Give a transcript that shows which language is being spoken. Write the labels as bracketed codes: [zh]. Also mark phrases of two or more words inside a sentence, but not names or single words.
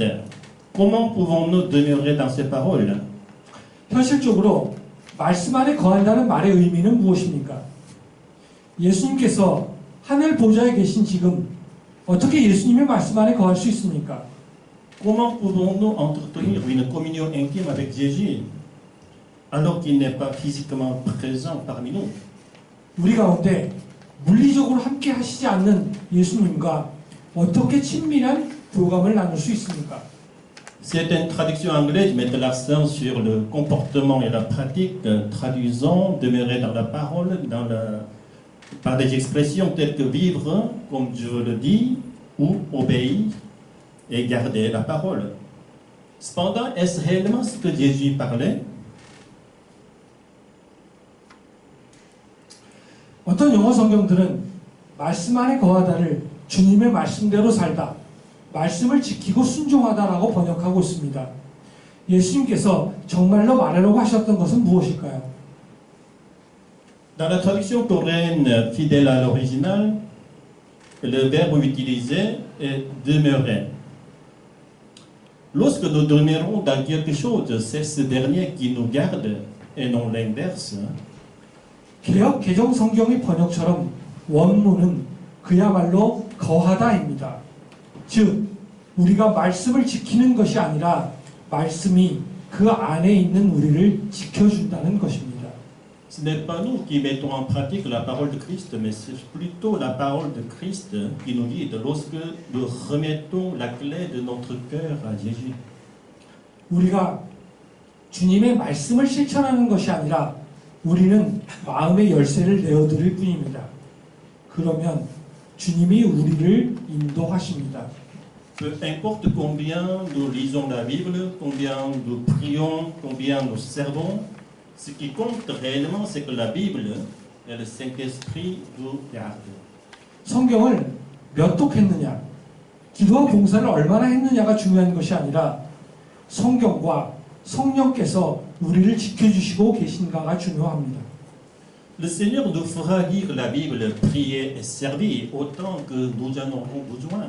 [fr] Comment pouvons-nous demeurer dans ces paroles? [ko] 현실적으로 말씀 안에 거한다는 말의 의미는 무엇입니까? 예수님께서 하늘 보좌에 계신 지금 어떻게 예수님의 말씀 안에 거할 수 있습니까? [fr] Comment pouvons-nous entretenir une communion intime avec Jésus alors qu'il n'est pas physiquement présent parmi nous? [ko] 우리 가운데 물리적으로 함께 하시지 않는 예수님과 어떻게 친밀한 교감을 나눌 수 있습니까? [fr] Certaines traductions anglaises mettent l'accent sur le comportement et la pratique, traduisant demeurer dans la parole, par des expressions telles que vivre comme Dieu le dit, ou obéir et garder la parole. Cependant, est-ce réellement ce que Jésus parlait? [ko] 어떤 영어 성경들은 말씀 안에 거하다를 주님의 말씀대로 살다, 말씀을 지키고 순종하다라고 번역하고 있습니다. 예수님께서 정말로 말하려고 하셨던 것은 무엇일까요? [fr] Dans la traduction coréenne fidèle à l'original, le verbe utilisé est demeurer. Lorsque nous demeurons dans quelque chose, c'est ce dernier qui nous garde et non l'inverse. [ko] 개역 개정 성경의 번역처럼 원문은 그야말로 거하다입니다. 즉 우리가 말씀을 지키는 것이 아니라 말씀이 그 안에 있는 우리를 지켜준다는 것입니다. [fr] Ce n'est pas nous qui mettons en pratique la parole de Christ, mais c'est plutôt la parole de Christ qui nous guide lorsque nous remettons la clé de notre cœur à Jésus. [ko] 우리가 주님의 말씀을 실천하는 것이 아니라 우리는 마음의 열쇠를 내어드릴 뿐입니다. 그러면 주님이 우리를 인도하십니다. [fr] Peu importe combien nous lisons la Bible, combien nous prions, combien nous servons, ce qui compte réellement, c'est que la Bible et le Saint-Esprit nous gardent. [ko] 성경을 몇 독 했느냐, 기도와 봉사를 얼마나 했느냐가 중요한 것이 아니라 성경과 성령께서 우리를 지켜주시고 계신가가 중요합니다. [fr] Le Seigneur nous fera lire la Bible, prier et servir autant que nous en aurons besoin.